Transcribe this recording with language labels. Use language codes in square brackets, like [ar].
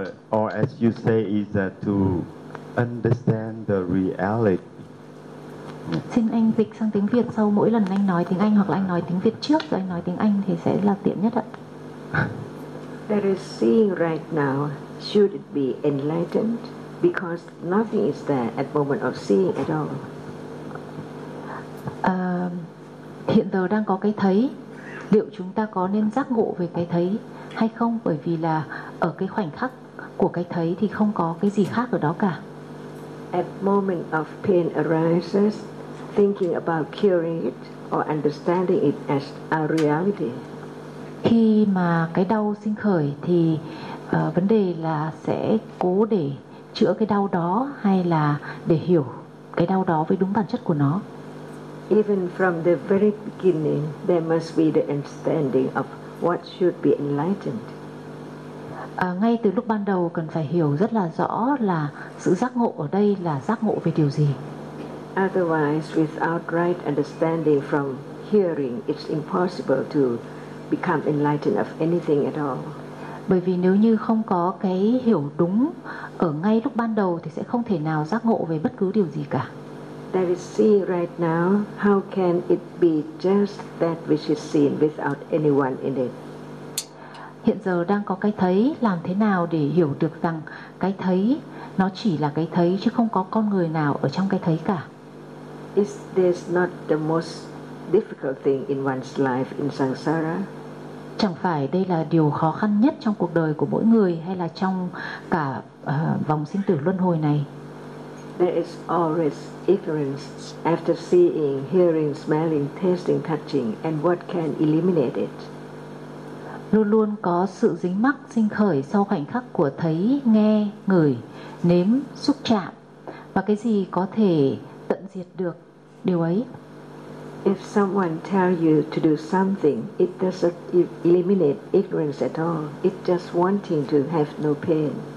[en] Or as you say is to understand the reality. [vi] Xin anh dịch sang tiếng Việt sau mỗi lần anh nói tiếng Anh hoặc là anh nói tiếng Việt trước rồi anh nói tiếng Anh thì sẽ là tiện nhất ạ. [en] That is seeing right now, should it be enlightened? Because nothing is there at moment of seeing at all. [vi] Hiện giờ đang có cái thấy, liệu chúng ta có nên giác ngộ về cái thấy hay không? Bởi vì là ở cái khoảnh khắc của cái thấy thì không có cái gì khác ở đó cả. [en] At moment of pain arises, thinking about curing it or understanding it as a reality. [vi] Khi mà cái đau sinh khởi thì vấn đề là sẽ cố để chữa cái đau đó hay là để hiểu cái đau đó với đúng bản chất của nó. [en] Even from the very beginning, there must be the understanding of what should be enlightened. [vi] Ngay từ lúc ban đầu cần phải hiểu rất là rõ là sự giác ngộ ở đây là giác ngộ về điều gì. [en] Otherwise, without right understanding from hearing, it's impossible to become enlightened of anything at all. [vi] Bởi vì nếu như không có cái hiểu đúng ở ngay lúc ban đầu thì sẽ không thể nào giác ngộ về bất cứ điều gì cả. [en] That is seen right now, how can it be just that which is seen without anyone in it? [vi] Hiện giờ đang có cái thấy, làm thế nào để hiểu được rằng cái thấy nó chỉ là cái thấy chứ không có con người nào ở trong cái thấy cả? [en] Is this not the most difficult thing in one's life in samsara? [vi] Chẳng phải đây là điều khó khăn nhất trong cuộc đời của mỗi người hay là trong cả vòng sinh tử luân hồi này? [en] There is always ignorance after seeing, hearing, smelling, tasting, touching, and what can eliminate it. [vi] Luôn luôn có sự dính mắc sinh khởi sau khoảnh khắc của thấy, nghe, ngửi, nếm, xúc chạm. Và cái gì có thể tận diệt được điều ấy? [en] If someone tells you to do something, it doesn't eliminate ignorance at all. It's just wanting to have no pain.